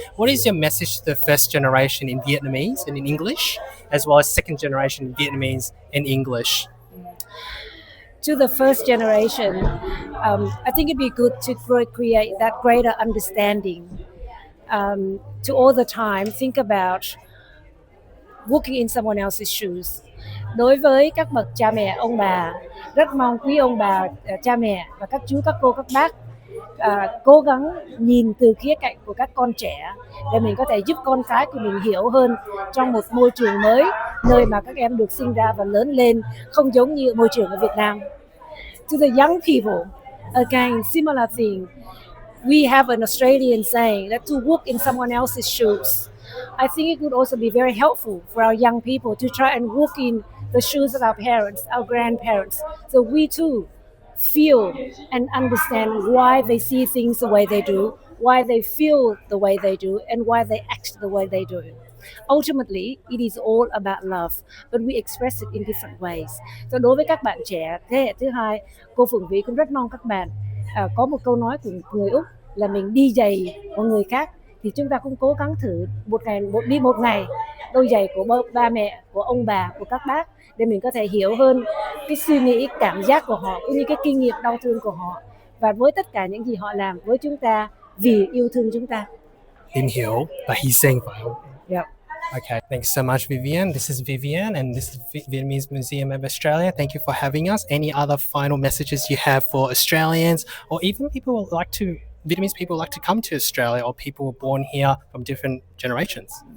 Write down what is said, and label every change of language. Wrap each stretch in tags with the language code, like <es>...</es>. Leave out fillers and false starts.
<en>What is your message to the first generation in Vietnamese and in English, as well as second generation in Vietnamese and English? To the first generation, I think it'd be good to create that greater understanding. To all the time think about walking in someone else's shoes.</en> <vi>Đối với các bậc cha mẹ, ông bà, rất mong quý ông bà, cha mẹ và các chú, các cô, các bác cố gắng nhìn từ khía cạnh của các con trẻ để mình có thể giúp con cái của mình hiểu hơn trong một môi trường mới, nơi mà các em được sinh ra và lớn lên không giống như môi trường ở Việt Nam.</vi> <en>To the young people, again, similar thing. We have an Australian saying that to walk in someone else's shoes. I think it would also be very helpful for our young people to try and walk in the shoes of our parents, our grandparents, so we too feel and understand why they see things the way they do, why they feel the way they do, and why they act the way they do. Ultimately, it is all about love, but we express it in different ways.</en> <vi>So đối với các bạn trẻ thế hệ thứ hai, cô Phượng Vy cũng rất mong các bạn có một câu nói của người Úc là mình đi giày của người khác, thì chúng ta cũng cố gắng thử đi một ngày đôi giày của ba mẹ, của ông bà, của các bác để mình có thể hiểu hơn cái suy nghĩ, cảm giác của họ cũng như cái kinh nghiệm đau thương của họ, và với tất cả những gì họ làm với chúng ta vì yêu thương chúng ta.</vi> <en>Didn't hiểu, but he's saying Yeah. Okay, thanks so much, Vivienne. This is Vivienne, and this is Vietnamese Museum of Australia. Thank you for having us. Any other final messages you have for Australians, or even people who like to Vietnamese people like to come to Australia, or people born here from different generations?</en>